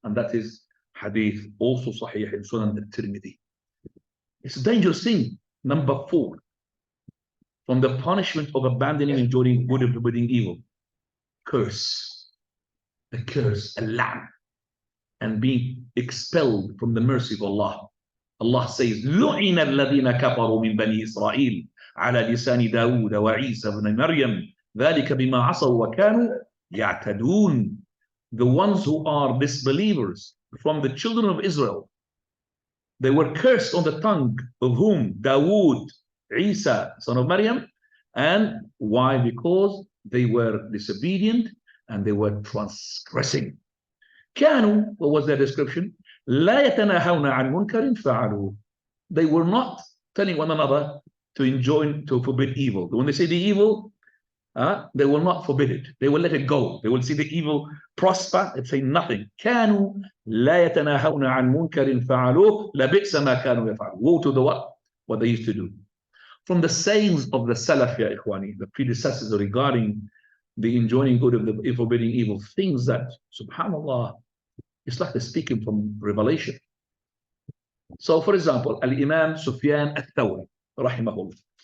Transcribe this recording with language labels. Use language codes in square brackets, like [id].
[en] And that is Hadith, also Sahih in Sunan al-Tirmidhi. It's a dangerous thing. Number 4, from the punishment of abandoning and enjoying good and forbidding evil, curse. A curse, a lamb, and being expelled from the mercy of Allah. Allah says, [ar] لُعِنَ الَّذِينَ كَفَرُوا مِنْ بَنِي إِسْرَائِيلَ عَلَى لِسَانِ دَاوُودَ وَعِيسَى بْنِ مَرْيَمَ ذَلِكَ بِمَا عَصَوْا وَكَانُوا يَعْتَدُونَ. [en] The ones who are disbelievers from the children of Israel, they were cursed on the tongue of whom? Dawood, Isa, son of Maryam. And why? Because they were disobedient and they were transgressing. كانوا, what was their description? [ar] لا يتناهون عن منكر فعلوه. [en] They were not telling one another to enjoin, to forbid evil. When they say the evil, they will not forbid it. They will let it go. They will see the evil prosper and say nothing. [ar] كانوا لا يتناهون عن منكر فعلوه لبئس ما كانوا يفعلون. [en] Woe to the what they used to do. From the sayings of the Salaf, ya Ikhwani, the predecessors regarding the enjoining good and the forbidding evil, things that, subhanallah, it's like they're speaking from revelation. So, for example, Al-Imam Sufyan al-Thawri, rahimahullah.